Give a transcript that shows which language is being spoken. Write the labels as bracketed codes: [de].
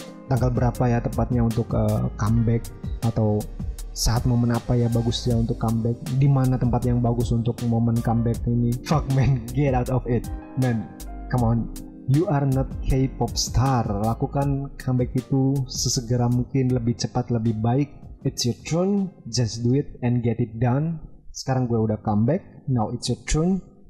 [id] Tanggal berapa ya tepatnya untuk comeback, atau saat momen apa ya bagusnya untuk comeback, di mana tempat yang bagus untuk momen comeback ini. [en] Fuck man, get out of it man, come on, you are not K-pop star. [id] Lakukan comeback itu sesegera mungkin, lebih cepat lebih baik. [en] It's your turn, just do it and get it done. [id] Sekarang gue udah comeback, [en] now it's your turn.